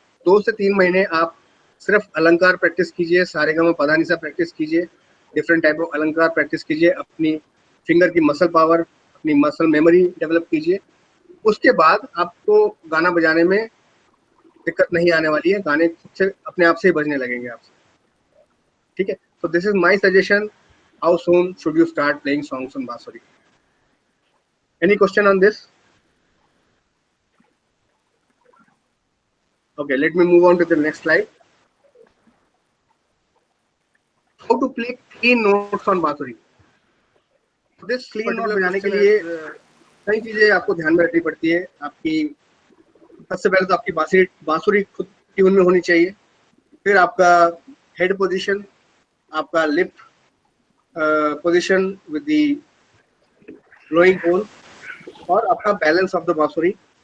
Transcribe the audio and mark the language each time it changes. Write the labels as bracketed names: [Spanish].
[Hindi] 2 से 3 महीने आप सिर्फ अलंकार प्रैक्टिस कीजिए, सारेगामा पधानिसा प्रैक्टिस कीजिए, डिफरेंट टाइप ऑफ अलंकार प्रैक्टिस कीजिए, अपनी फिंगर की मसल पावर, अपनी मसल मेमोरी डेवलप कीजिए। उसके बाद आपको गाना बजाने में दिक्कत नहीं आने वाली है, गाने खुद से अपने आप से ही बजने लगेंगे आपसे, ठीक है। [English] So this is my suggestion. How soon should you start playing songs on Bansuri? Any question on this? Okay, let me move on to the next slide. How to play clean notes on Bansuri? So this clean note [Hindi] बजाने के लिए कई चीजें आपको ध्यान में रखनी पड़ती है। आपकी सबसे पहले तो आपकी बांसुरी खुद ट्यून में होनी चाहिए, फिर आपका हेड पोजीशन, आपका lip position [English] with the blowing hole [Hindi] और आपका बैलेंस ऑफ द बांसुरी।